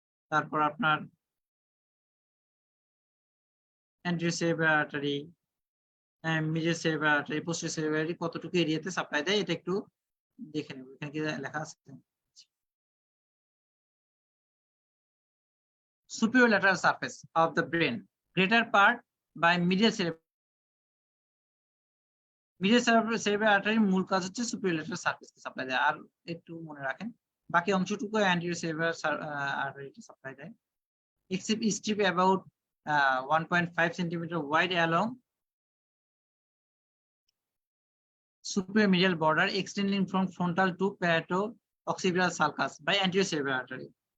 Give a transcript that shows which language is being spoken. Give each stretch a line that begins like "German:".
Bangla: তারপর আপনার anterior cerebral artery, medial cerebral artery, posterior cerebral artery কতটুকু এরিয়াতে সাপ্লাই দেয়, এটা একটু দেখে নেব, এখানে কি লেখা আছে।
English: superior lateral surface of the brain, greater part by medial cerebral artery
Bangla: মূল কাজ হচ্ছে
English: superior lateral surface
Bangla: কে সাপ্লাই দেয়। আর একটু মনে রাখেন বাকি অংশটুকু anterior cerebral artery কে সাপ্লাই দেয়।
English: except strip about 1.5 cm wide along superior medial border extending from frontal to parieto-occipital sulcus by anterior cerebral artery.